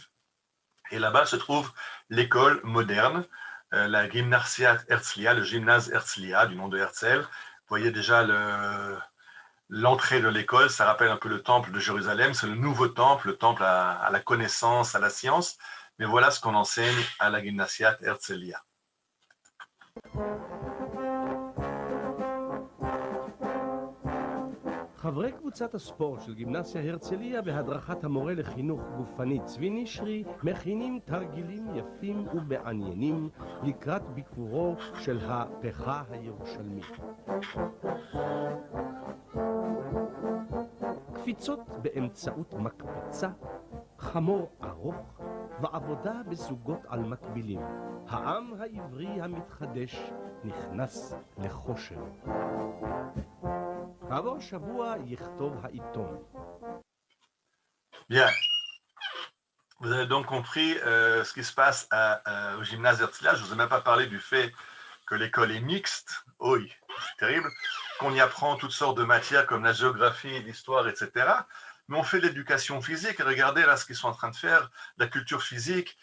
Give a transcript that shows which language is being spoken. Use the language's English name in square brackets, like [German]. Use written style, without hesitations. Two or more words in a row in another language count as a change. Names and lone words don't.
[French] Et là-bas se trouve l'école moderne, la Gymnasiat Herzliya, le gymnase Herzliya, du nom de Herzl. Vous voyez déjà l'entrée de l'école, ça rappelle un peu le temple de Jérusalem, c'est le nouveau temple, le temple à la connaissance, à la science. Mais voilà ce qu'on enseigne à la Gymnasiat Herzliya. [Hebrew] חברי קבוצת הספורט של גימנסיה הרצליה בהדרכת המורה לחינוך גופני צבי נשרי מכינים תרגילים יפים ומעניינים לקראת ביקורו של הפכה הירושלמי. קפיצות באמצעות מקפצה, חמור ארוך ועבודה בזוגות על מקבילים. העם העברי המתחדש נכנס לחושר. כעבור שבוע יכתוב העיתון. [French] Bien. Vous avez donc compris ce qui se passe au gymnase Herzliya. Je ne vous ai même pas parlé du fait que l'école est mixte. Oui, c'est terrible. Qu'on y apprend toutes sortes de matières comme la géographie, l'histoire, etc. Mais on fait de l'éducation physique. Et regardez là ce qu'ils sont en train de faire, la culture physique.